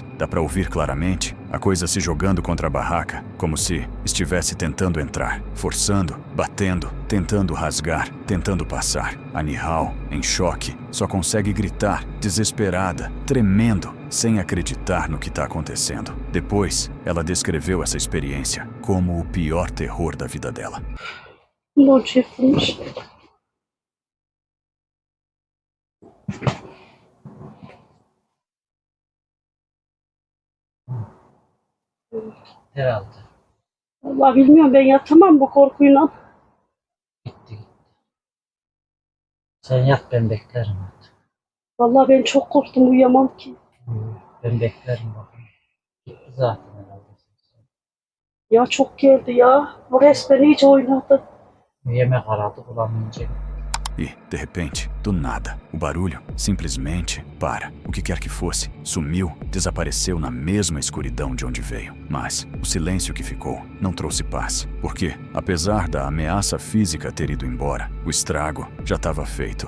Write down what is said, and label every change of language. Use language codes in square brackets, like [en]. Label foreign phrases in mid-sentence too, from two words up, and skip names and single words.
[pt] Dá pra ouvir claramente a coisa se jogando contra a barraca, como se estivesse tentando entrar, forçando, batendo, tentando rasgar, tentando passar. A Nihal, em choque, só consegue gritar, desesperada, tremendo, sem acreditar no que está acontecendo. Depois, ela descreveu essa experiência como o pior terror da vida dela. [tr] Loç yapılmış. Herhalde. Vallahi bilmiyorum, ben yatamam bu korkuyla. Gitti. Sen yat, ben beklerim artık. Vallahi ben çok korktum, uyuyamam ki. Ben beklerim bakayım. Gitti zaten herhalde. Ya çok geldi ya. Bu resmen iyice oynadı. Yemek aradı bulamayınca. [pt] E, de repente, do nada, o barulho simplesmente para. O que quer que fosse, sumiu, desapareceu na mesma escuridão de onde veio. Mas o silêncio que ficou não trouxe paz, porque, apesar da ameaça física ter ido embora, o estrago já estava feito.